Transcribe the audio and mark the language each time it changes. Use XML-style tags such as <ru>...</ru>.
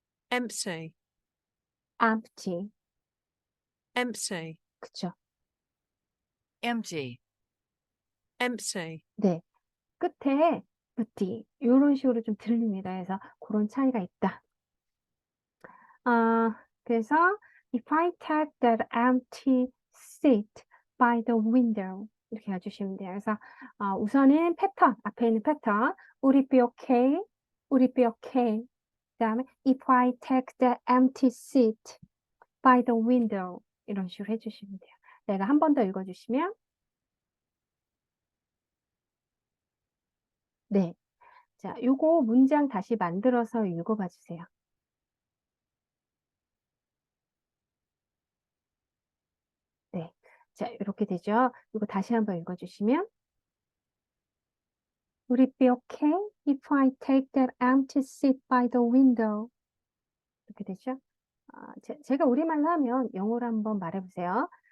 <en>empty, empty. empty,</en> <ko>그쵸?</ko> <en>empty, empty,</en> <ko>네. 끝에 empty 이런 식으로 좀 들립니다. 그래서 그런 차이가 있다. 그래서</ko> <en>if I take that empty seat by the window</en> <ko>이렇게 해주시면 돼요. 그래서 우선은 패턴, 앞에 있는 패턴</ko> <en>Would it be okay? Would it be okay?</en> <ko>그 다음에</ko> <en>if I take that empty seat by the window</en> <ko>이런 식으로 해주시면 돼요. 내가 한 번 더 읽어주시면 네. 자, 요거 문장 다시 만들어서 읽어봐 주세요. 네. 자, 이렇게 되죠. 이거 다시 한번 읽어주시면</ko> <en>Would it be okay if I take that empty seat by the window?</en> <ko>이렇게 되죠. 제가 우리말로 하면 영어로 한번 말해보세요.</ko>